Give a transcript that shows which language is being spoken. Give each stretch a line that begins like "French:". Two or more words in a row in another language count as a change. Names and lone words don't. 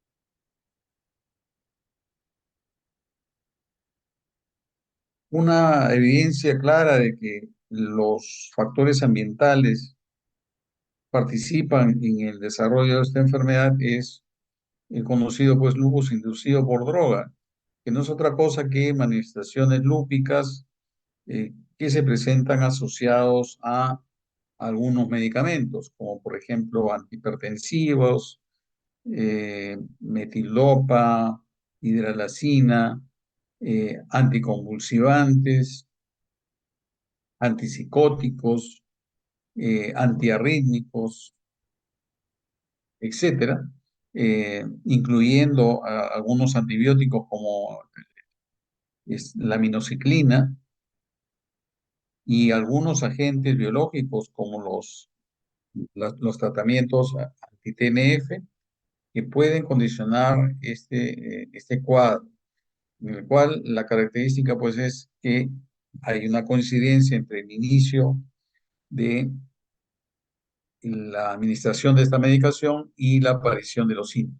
Spanish: Una evidencia clara de que los factores ambientales participan en el desarrollo de esta enfermedad es el conocido pues lupus inducido por droga, que no es otra cosa que manifestaciones lúpicas que se presentan asociados a algunos medicamentos, como por ejemplo antihipertensivos, metilopa, hidralazina, anticonvulsivantes, antipsicóticos, antiarrítmicos, etcétera, incluyendo algunos antibióticos como la minoxiclina y algunos agentes biológicos como los tratamientos anti-TNF que pueden condicionar este cuadro, en el cual la característica pues es que hay una coincidencia entre el inicio de la administración de esta medicación y la aparición de los síntomas.